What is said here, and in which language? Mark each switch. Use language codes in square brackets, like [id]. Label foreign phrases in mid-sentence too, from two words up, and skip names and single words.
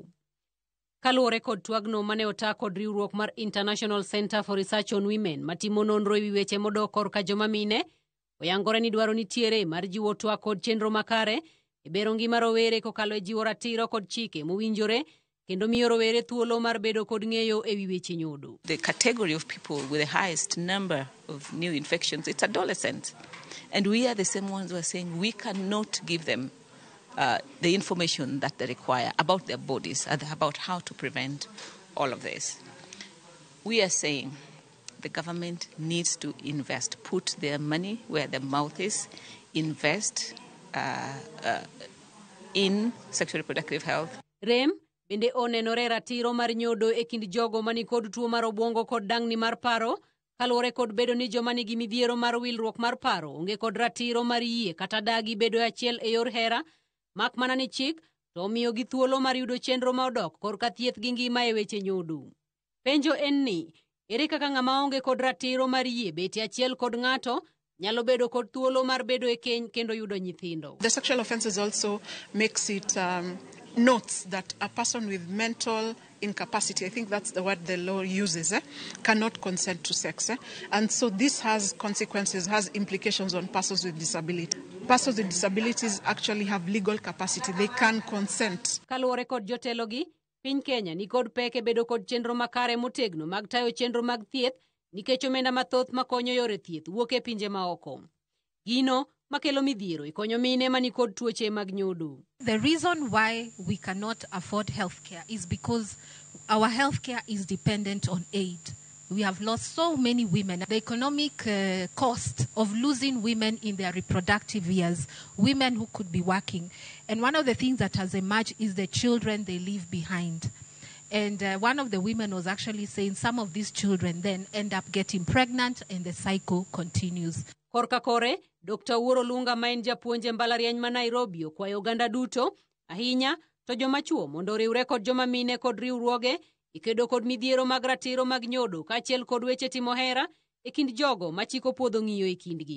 [luo] Kaluwore kod twagno mane ota kod riwruok mar International Center for Research on Women matimo nonro e weche modok korka joma mine, oyangore ni dwaro nitiere mar jiwo twak kod chenro makare e bero ngima rowere kokalo e jiwo ratiro kod chike mowinjore kendo miyo rowere thuolo mar bedo kod ng'eyo e wi weche nyodo. [en] The category of people with the highest number of new infections, it's adolescents. And we are the same ones who are saying we cannot give them the information that they require about their bodies, about how to prevent all of this. We are saying the government needs to invest, put their money where their mouth is, invest in sexual reproductive health. [luo] Rem bende onenore ratiro mar nyodo e kind jogo mani kod tuo mar obwongo kod dang'ni mar paro, kaluwore kod bedo ni joma nigi midhiero mar wilruok mar paro onge kod ratiro mar yie kata dagi bedo achiel e yor hera, mak mana ni chik to omiyo gi thuolo mar yudo chenro ma odok korka thieth gi ngima e weche nyodo. Penjo en ni, ere kaka ng'ama onge kod ratiro mar yie bete achiel kod ng'ato nyalo bedo kod thuolo mar bedo e keny kendo yudo nyithindo? [en] The sexual offenses also makes it notes that a person with mental incapacity, I think that's the word the law uses, cannot consent to sex. And so this has consequences, has implications on persons with disability. Persons with disabilities actually have legal capacity. They can consent. [luo] Kaluwore kod jotelogi, piny Kenya ni kod peke bedo kod chenro makare motegno mag tayo chenro mag thieth nikech omenda mathoth makonyo yore thieth wuok e pinje maoko. Gino makelo midhiero ikonyo mine mani kod tuoche mag nyodo. [en] The reason why we cannot afford healthcare is because our healthcare is dependent on aid. We have lost so many women. The economic cost of losing women in their reproductive years, women who could be working. And one of the things that has emerged is the children they leave behind. And one of the women was actually saying some of these children then end up getting pregnant and the cycle continues. [luo] Korka kore, Dr. Uoro Lunga ma en japuonje mbalariany ma Nairobi okwayo oganda duto, ahinya to joma chuo mondo riwre kod joma mine kod riwruoge ikedo kod midhiero mag ratiro mag nyodo kaachiel kod weche timo hera e kind jogo machiko puodho ng'iyo e kindgi.